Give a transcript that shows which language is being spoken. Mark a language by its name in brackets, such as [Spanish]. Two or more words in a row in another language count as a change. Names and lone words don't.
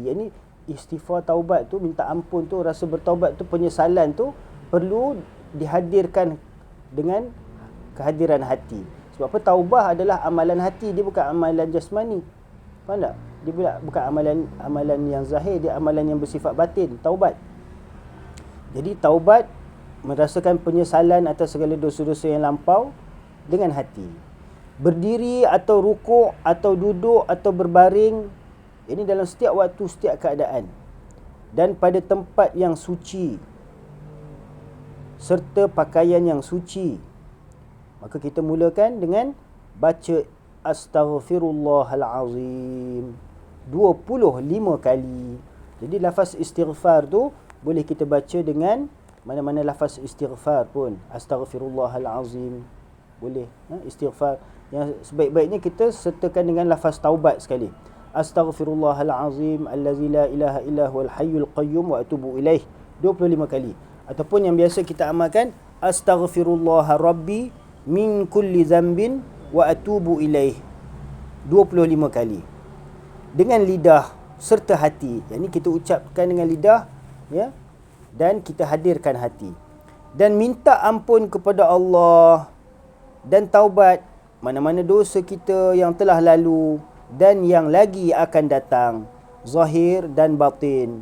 [Malay] Ini istighfar, taubat tu, minta ampun tu, rasa bertaubat tu, penyesalan tu perlu dihadirkan dengan kehadiran hati. Sebab apa? Taubah adalah amalan hati, dia bukan amalan jasmani. Faham tak? Dia bukan amalan yang zahir, dia amalan yang bersifat batin, taubat. Jadi taubat merasakan penyesalan atas segala dosa-dosa yang lampau dengan hati. Berdiri atau rukuk atau duduk atau berbaring, ini dalam setiap waktu, setiap keadaan, dan pada tempat yang suci serta pakaian yang suci. Maka kita mulakan dengan baca Astaghfirullahalazim 25 kali. Jadi lafaz istighfar tu boleh kita baca dengan mana-mana lafaz istighfar pun. Astaghfirullahalazim boleh, istighfar. Yang sebaik-baiknya kita sertakan dengan lafaz taubat sekali. [Arabic] أستغفر الله العظيم الذي لا إله إلا هو الحي القيوم وأتوب إليه 25 kali. [Malay] Ataupun yang biasa kita amalkan, [Arabic] أستغفر الله ربي من كل ذنب وأتوب إليه 25 kali. [Malay] Dengan lidah serta hati. Yang ini kita ucapkan dengan lidah, ya, dan kita hadirkan hati. Dan minta ampun kepada Allah dan taubat mana-mana dosa kita yang telah lalu dan yang lagi akan datang, zahir dan batin.